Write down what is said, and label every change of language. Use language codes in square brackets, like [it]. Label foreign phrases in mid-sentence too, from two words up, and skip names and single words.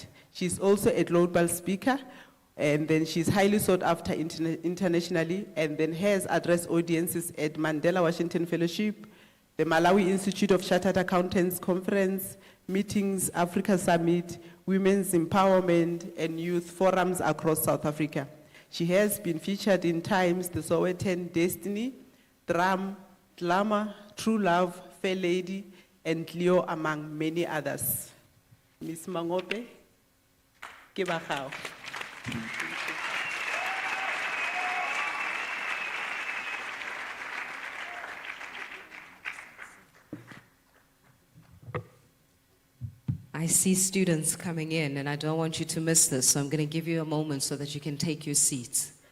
[en] She's also a global speaker, and then she's highly sought after internationally, and then has addressed audiences at Mandela Washington Fellowship, the Malawi Institute of Chartered Accountants Conference, meetings, Africa Summit, Women's Empowerment, and youth forums across South Africa. She has been featured in Times, The Sowetan, Destiny, Drum, Glamour, True Love, Fair Lady, and Cleo, among many others. Ms. [tn] Mangope, ke ba gago. [en] I see students coming in, and I don't want you to miss this, so I'm going to give you a moment so that you can take your seats.